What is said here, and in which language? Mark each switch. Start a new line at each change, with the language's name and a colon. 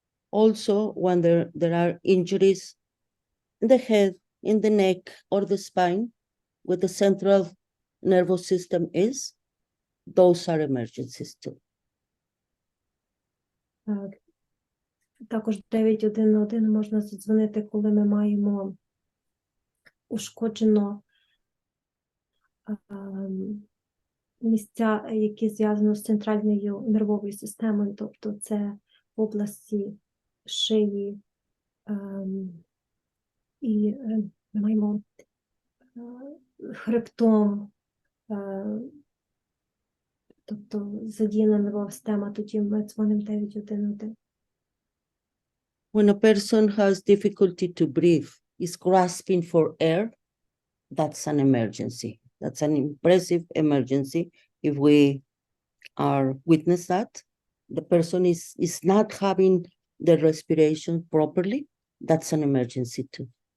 English: Also, when there are injuries in the head, in the neck, or the spine, where the central nervous system is, those are emergencies too.
Ukrainian: Також 911 можна задзвонити, коли ми маємо ушкоджено місця, які зв'язані з центральною нервовою системою, тобто це в області шиї, і ми маємо хребтом, тобто задіяна нервова система, тоді ми дзвонимо 911.
English: When a person has difficulty to breathe, is grasping for air, that's an emergency. That's an impressive emergency. If we are witness that, the person is not having the respiration properly, that's an emergency too.